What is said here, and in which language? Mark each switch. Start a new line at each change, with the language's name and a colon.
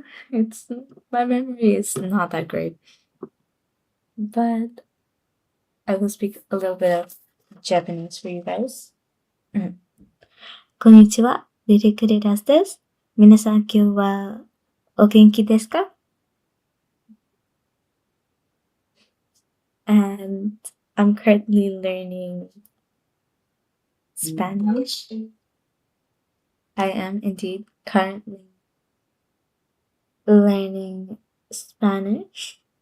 English: It's my memory is not that great. But I will speak a little bit of Japanese for you guys.
Japanese: こんにちは、リリクリラスです。皆さん今日は O genki desu ka?
English: And I'm currently learning Spanish. I am indeed currently learning Spanish.